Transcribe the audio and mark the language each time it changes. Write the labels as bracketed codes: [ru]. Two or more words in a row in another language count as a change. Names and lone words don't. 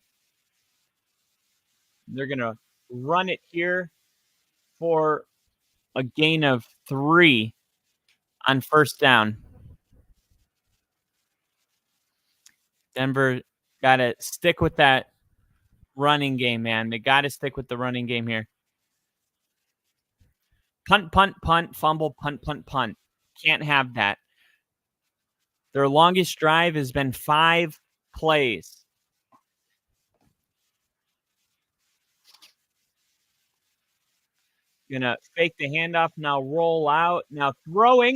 [en] They're going to run it here for a gain of 3 on 1st down. Denver got to stick with that running game, man. They got to stick with the running game here. Punt, punt, punt, fumble, punt, punt, punt. Can't have that. Their longest drive has been 5 plays. Gonna fake the handoff, now roll out, now throwing.